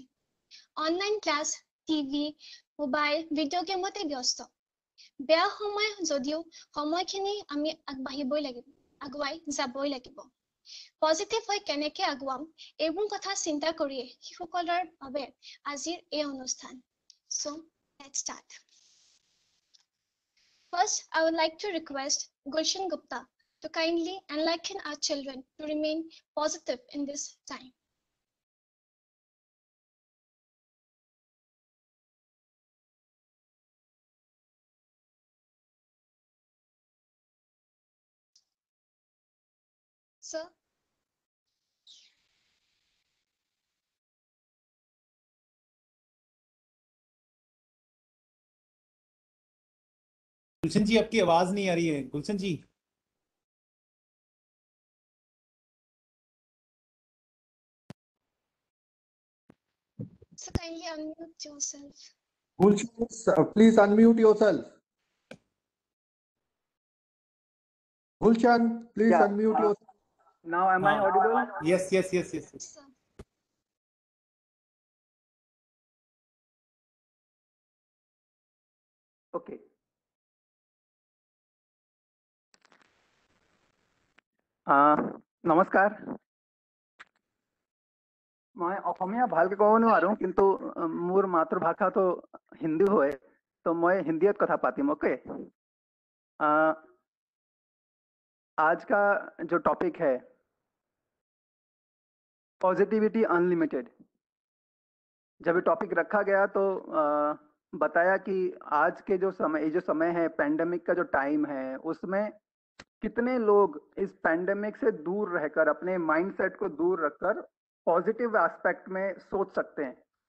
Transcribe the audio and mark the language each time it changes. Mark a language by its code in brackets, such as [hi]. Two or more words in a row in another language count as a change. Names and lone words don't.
[en] online class, [as] টিভি, মোবাইল, ভিডিঅ' গেমতে ব্যস্ত। বেয়া সময় যদিও সময়খিনি আমি আগুৱাই যাবই লাগিব। পজিটিভ হৈ কেনেকৈ আগুৱাম এইবোৰ কথা চিন্তা কৰিয়ে শিশুসকলৰ বাবে আজিৰ এই অনুষ্ঠান। [en] So, let's start. First, I would like to request Gulshan Gupta to kindly enlighten our children to remain positive in this time. Sir. [hi] गुलशन जी, आपकी आवाज नहीं आ रही है। गुलशन जी, [en] So kindly unmute yourself. Gulshan, please unmute yourself. Gulshan, please unmute yourself. Now am I audible? Yes. Sir. Okay. [as] নমস্কাৰ, মই অসমীয়া ভালকে ক'ব নোৱাৰো, কিন্তু মোৰ মাতৃভাষা তো হিন্দী হয়, তো মই হিন্দীত কথা পাতিম। [hi] ओके, आज का जो टॉपिक है [en] positivity unlimited. [hi] जब ये टॉपिक रखा गया तो बताया कि आज के जो समय है, पैंडेमिक का जो टाइम है, उसमें कितने लोग इस पैंडेमिक से दूर रहकर अपने माइंडसेट को दूर रखकर [en] positive aspect [hi] में सोच सकते हैं।